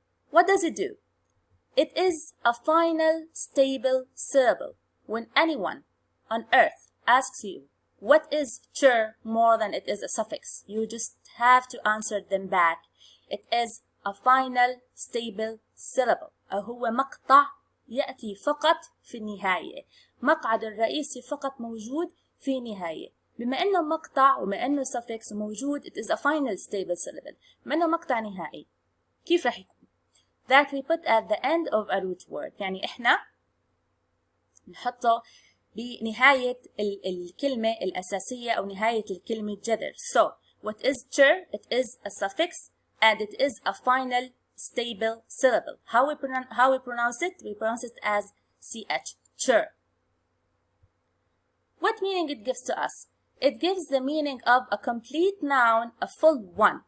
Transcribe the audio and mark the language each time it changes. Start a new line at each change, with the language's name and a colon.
English: What does it do? It is a final stable syllable. When anyone on earth asks you what is cher more than it is a suffix, you just have to answer them back. It is a final stable syllable.
Arabic: هو مقطع يأتي فقط في النهاية. مقعد الرئيسي فقط موجود في النهاية. بما أنه مقطع وبما أنه suffix موجود,
English: it is a final stable syllable.
Arabic: بما أنه مقطع نهائي, كيف رح يكون؟
English: That we put at the end of a root word.
Arabic: يعني إحنا نحطه بنهاية الكلمة الأساسية أو نهاية الكلمة جذر.
English: So, what is cher? It is a suffix and it is a final stable syllable. How we pronounce it? We pronounce it as ch, cher. What meaning it gives to us? It gives the meaning of a complete noun, a full one.